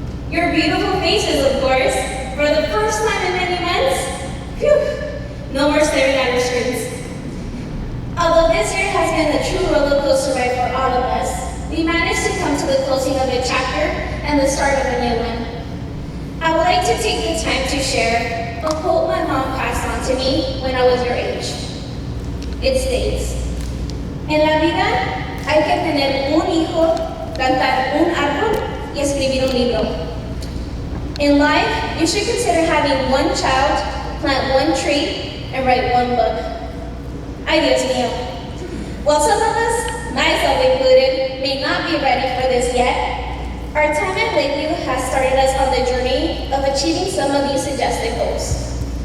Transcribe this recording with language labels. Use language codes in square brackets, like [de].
[en] Your beautiful faces, of course. For the first time in many months, phew, no more staring at our screens. Although this year has been a true roller coaster ride for all of us, we managed to come to the closing of a chapter and the start of a new one. I would like to take the time to share a quote my mom passed on to me when I was your age. It states, [es] en la vida hay que tener un hijo, plantar un árbol y escribir un libro. [en] In life, you should consider having one child, plant one tree, and write one book. [es] Ay, Dios mío. [en] While some of us, myself included, may not be ready for this yet, our time at Lakeview has started us on the journey of achieving some of these suggested goals.